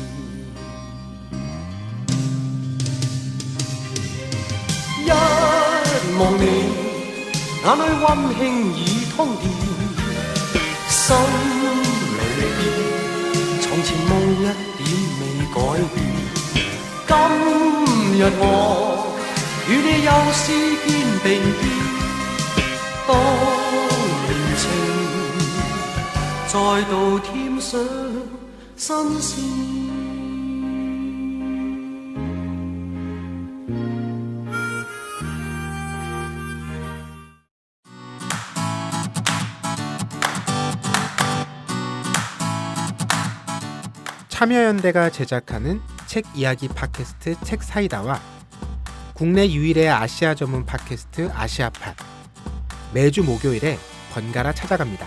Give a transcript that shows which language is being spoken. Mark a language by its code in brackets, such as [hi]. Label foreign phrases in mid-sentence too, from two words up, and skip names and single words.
[yue] 一望你，眼裏溫馨已通電，心裏邊從前夢一點未改變。今日我與你又試肩並肩，當年情再度添上新鮮。 [ko] 참여연대가 제작하는 책 이야기 팟캐스트 책사이다와 국내 유일의 아시아 전문 팟캐스트 아시아팟 매주 목요일에 번갈아 찾아갑니다.